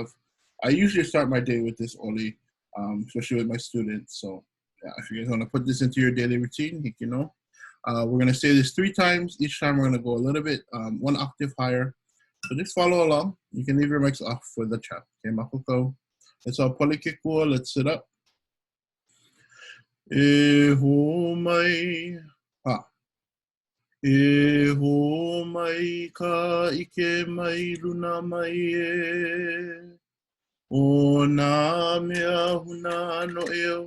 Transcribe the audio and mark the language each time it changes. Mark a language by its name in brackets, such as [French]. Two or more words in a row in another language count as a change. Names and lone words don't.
[English] I usually start my day with this Oli, especially with my students. So yeah, if you guys want to put this into your daily routine, you know. We're going to say this 3 times. Each time we're going to go a little bit, 1 octave higher. So just follow along. You can leave your mics off for the chat. Okay, makuko. Let's all polikikua. Let's sit up. [Hawaiian] E ho mai. Ha. E ho mai ka ike mai luna mai e. O nā mea huna no eo.